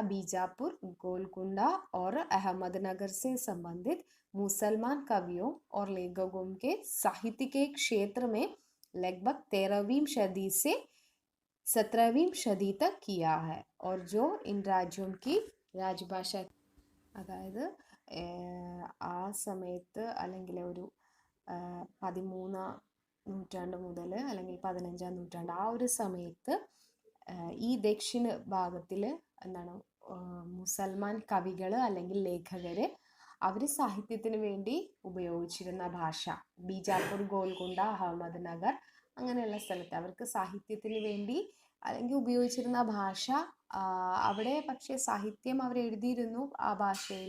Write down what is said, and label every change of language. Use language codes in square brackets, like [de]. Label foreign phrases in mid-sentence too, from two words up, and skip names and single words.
[hi] बीजापुर, गोलकुंडा और अहमदनगर से संबंधित मुसलमान कवियों और लेखकों के साहित्य के क्षेत्र में लगभग 13वीं सदी से 17वीं सदी तक किया है और जो इन राज्यों की राजभाषा, [ml] അതായത് ആ സമയത്ത് അല്ലെങ്കിൽ ഒരു 13ാം നൂറ്റാണ്ട് മുതൽ അല്ലെങ്കിൽ 15ാം നൂറ്റാണ്ട് ആ ഒരു സമയത്ത് ഈ ദക്ഷിണ ഭാഗത്തിൽ എന്താണ് മുസൽമാൻ കവികൾ അല്ലെങ്കിൽ ലേഖകർ അവർ സാഹിത്യത്തിന് വേണ്ടി ഉപയോഗിച്ചിരുന്ന ഭാഷ, ബീജാപ്പൂർ, ഗോൽക്കുണ്ട, അഹമ്മദ്നഗർ അങ്ങനെയുള്ള സ്ഥലത്ത് അവർക്ക് സാഹിത്യത്തിന് വേണ്ടി അല്ലെങ്കിൽ ഉപയോഗിച്ചിരുന്ന ഭാഷ, അവിടെ പക്ഷേ സാഹിത്യം അവർ എഴുതിയിരുന്നു ആ ഭാഷയിൽ.